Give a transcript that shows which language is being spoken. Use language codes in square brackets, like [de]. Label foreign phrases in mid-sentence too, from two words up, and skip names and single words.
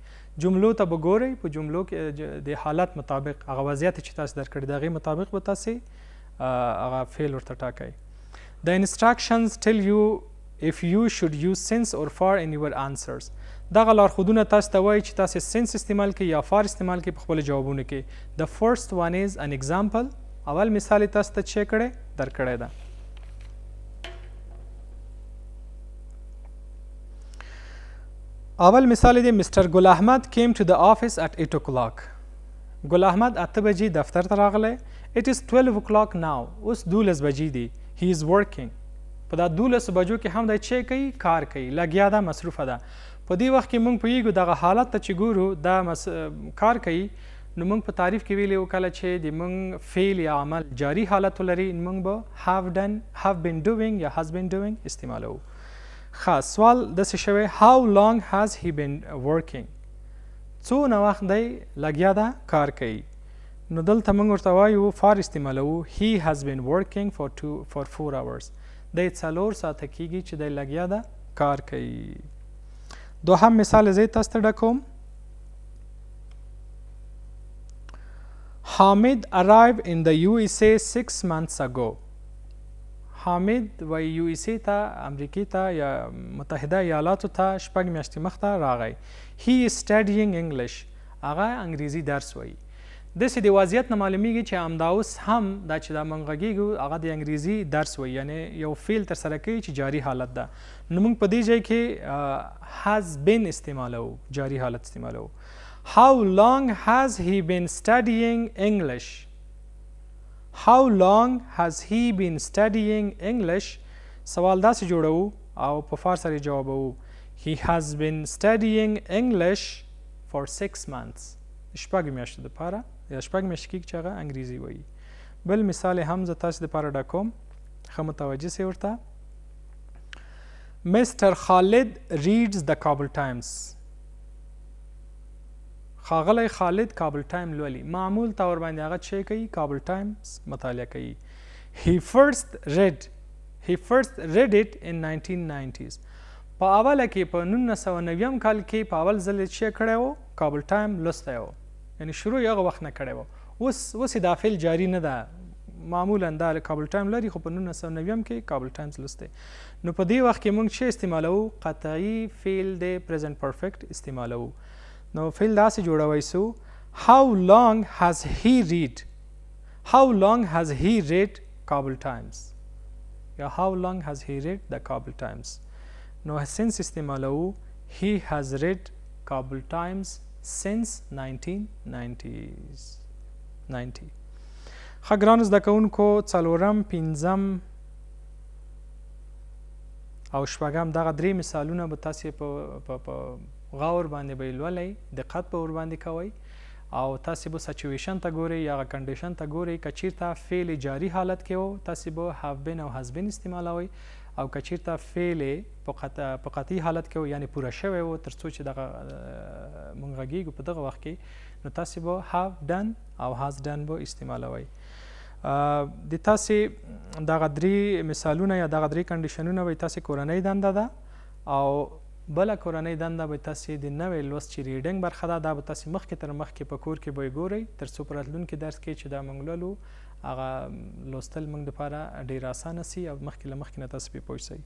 [ps] جملو ته به ګورئ په جملو کې د حالت مطابق هغه وضعیت چې تاسو درکړي د هغې مطابق به تاسې هغه فعل ورته ټاکئ. [en] the instructions tell you if you should use since or for in your answers. [ps] دغه لارښودونه تاسو ته وایي چې تاسې سنس استعمال کړئ یا فار استعمال کړئ په خپلو جوابونو کې. [en] the first one is an example. [ps] اول مثال یې تاسو ته چې کړی درکړی ده. اول مثال دی مستر ګل احمد [en] came to the office at 8 o'clock. [ps] ګل احمد 8 بجې دفتر ته راغلی. [en] It is 12 o'clock now. [ps] اوس 12 بجې دي. [en] He is working. [ps] په دا 12 بجو کې هم دی چې کوي کار کوي لګیا ده مصروفه ده. په دې وخت کې موږ پوهیږو دغه حالت ته چې ګورو دا کار کوي نو موږ په تعریف کې ویلي وو کله چې د موږ فعل یا عمل جاری حالت ولري موږ به [en] have been doing [ps] یا [en] has been doing [ps] استعمالوو. خاص سوال داسې شوی [en] how long has he been working [ps] څونه وخت دی لګیا ده کار کوي نو دلته موږ ورته وایو فار استعمالوو [en] he has been working for 4 hours [ps] دی 4 ساعته کیږي چې دی لګیا ده کار کوي. دوهم مثال زه تاسو ته ډکوم. [en] Hamid arrived in the USA 6 months ago. [ps] حامد و یو اس ای ته امریکې ته یا متحده ایالاتو ته 6 میاشتې مخته راغی. [en] He is studying English. [ps] هغه انګریزي درس وایي. داسې د وضعیت نه معلومیږي چې همدا اوس هم دا چې دا موږ غږیږو هغه د انګریزي درس وایي یعنی یو فعل ترسره کوي چې جاري حالت ده. نو موږ په دې ځای کې [en] has been [ps] استعمالوو جاري حالت استعمالوو. [en] How long has he been studying English? How long has he been studying English? [ps] سوال داسې جوړو او په فار سره جوابوو. [en] He has been studying English for 6 months. [ps] 6 میاشتو دپاره یا 6 میاشتې کېږي چې هغه انګریزي وایي. بل مثال هم زه تاسو دپاره ډکوم ښه متوجه سئ ورته. [en] Mr. Khalid reads the Kabul Times. [ps] ښاغلی خالد کابل ټایم لولي. معمول طور باندې هغه چې کوي کابل ټایمز مطالعه کوي. [en] He first read it in 1990s. [ps] په اوله کې په 1990 کال کې په اول ځل چې کړی و کابل ټایم لوستی و یعنی شروع یې هغه وخت نه کړی و. اوس دا فعل جاري نه ده معمولا دا کابل ټایم لري خو په 1990 کې کابل ټایمز لوستی. نو په دې وخت کې موږ چې استعمالوو قطعي فعل د [en] present perfect [ps] استعمالوو. نو فعل داسې جوړوئ سو [en] how long has he read Kabul Times [ps] یا [en] how long has he read the Kabul Times. نو since استعمالوو he has read Kabul Times since 1990s. [ps] ښه ګرانو زده کوونکو څلورم پنځم او شپږم دغه درې مثالونه به تاسې په غور باندې به یې لولئ دقت به ورباندې کوئ او تاسې به سچویشن ته ګورئ یا هغه کنډیشن ته ګورئ. که چیرته فعل جاري حالت کې و تاسې به [en] have been [ps] او [en] has been [ps] استعمالوئ او که چیرته فعل په قطعي حالت کې و یعنی پوره شوی و تر څو چې دغه موږ غږیږو په دغه وخت کې نو تاسې به [en] have done [ps] او [en] has done [ps] به استعمالوئ. د تاسې دغه درې مثالونه یا دغه درې کنډیشنونه به تاسې کورنۍ دنده ده او بله کورنۍ دنده به تاسې د نوې لوست چې ریډینګ برخه ده دا به تاسې مخکې تر مخکې په کور کې به یې ګورئ تر څو په راتلونکي درس کې چې دا موږ لولو هغه لوستل موږ دپاره ډېر اسانه سي او مخکې له مخکې نه تاسې پرې پوه سئ.